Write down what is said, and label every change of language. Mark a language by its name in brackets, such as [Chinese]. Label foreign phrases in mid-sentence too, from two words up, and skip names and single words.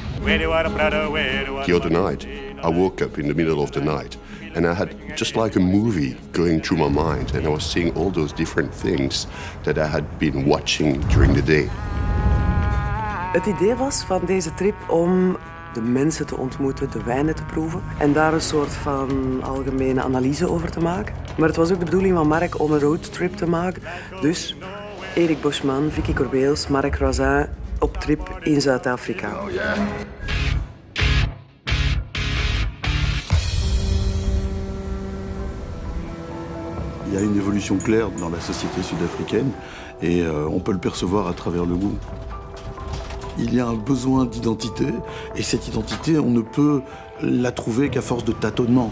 [English] The other night, I woke up in the middle of the night and I had just like a movie going through my mind and I was seeing all those different things that I had been watching during the day. [Dutch] Het idee was van deze trip om de mensen te ontmoeten, de wijnen te proeven en daar een soort van algemene analyse over te maken. Maar het was ook de bedoeling van Marc om een roadtrip te maken. Dus Erik Boschman, Vicky Corbeels, Marc Roisin op trip in Zuid-Afrika. [English] Oh, yeah. [French] Il y a une évolution claire dans la société sud-africaine et on peut le percevoir à travers le goût. Il y a un besoin d'identité et cette identité, on ne peut la trouver qu'à force de tâtonnement.